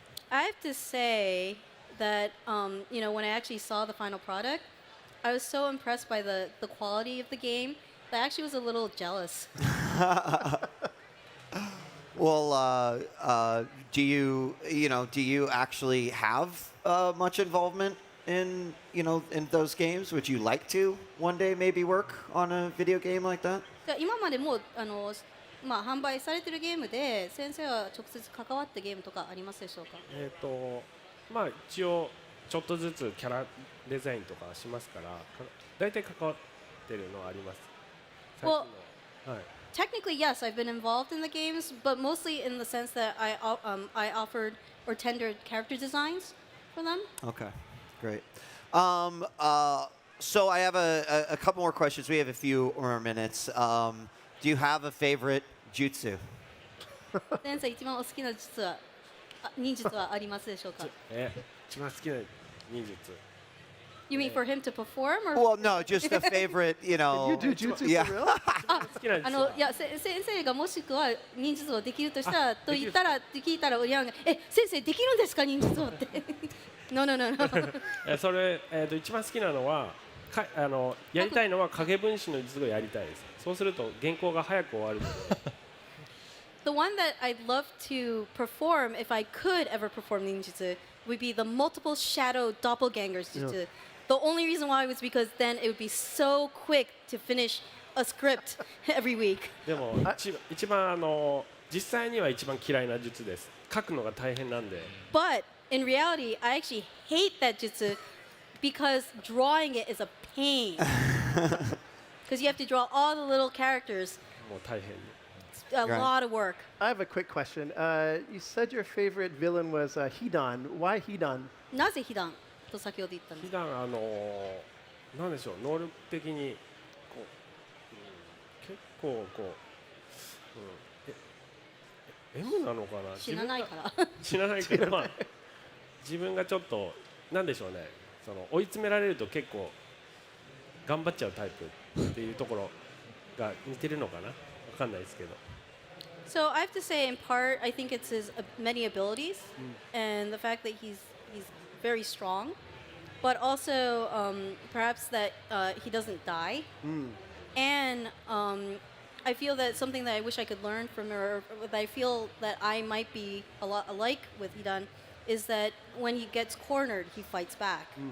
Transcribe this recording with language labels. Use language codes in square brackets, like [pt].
[en] I have to say that when I actually saw the final product, I was so impressed by the quality of the game that I actually was a little jealous. Well, do you actually have much involvement in those games? Would you like to one day maybe work on a video game like that? [ja] 今までも販売されているゲームで先生は直接関わったゲームとかありますでしょうか。一応ちょっとずつキャラデザインとかしますから、大体関わってるのはあります。最近のはい。 [en] Technically, yes, I've been involved in the games, but mostly in the sense that I offered or tendered character designs for them. Okay, great. So I have a couple more questions. We have a few more minutes. Do you have a favorite jutsu? [ja] 先生一番お好きな忍術はありますでしょうか。一番好きな忍術。 [en] You mean for him to perform, or? Well, no, just a favorite. You do jutsu Yeah. for real? [ja] 好きな術は。いや先生がもしくは忍術をできるとしたらと言ったらって聞いたらいや先生できるんですか忍術をって。 [en] No. [ja] それ一番好きなのはやりたいのは影分身の術をやりたいです。そうすると原稿が早く終わるので [en] The one that I'd love to perform, if I could ever perform ninjutsu, would be the multiple shadow doppelgangers jutsu. The only reason why was because then it would be so quick to finish a script every week. [ja] でも一番実際には一番嫌いな術です。書くのが大変なんで。 [en] But in reality, I actually hate that jutsu because drawing it is a pain. Because you have to draw all the little characters. [ja] もう大変。 [en] It's a lot of work. I have a quick question. You said your favorite villain was Hidan. Why Hidan? [ja] なぜ被弾と先ほど言ったんですか？普段なんでしょう能力的にこう、結構こう、M なのかな。死なないから。死なないけど、まあ自分がちょっとなんでしょうね。その追い詰められると結構頑張っちゃうタイプっていうところが似てるのかな。わかんないですけど。 [en] So I have to say, in part, I think it's his many abilities and the fact that he's very strong, but also perhaps that he doesn't die. And I feel that something that I wish I could learn from her, that I feel that I might be a lot alike with Hidan, is that when he gets cornered, he fights back.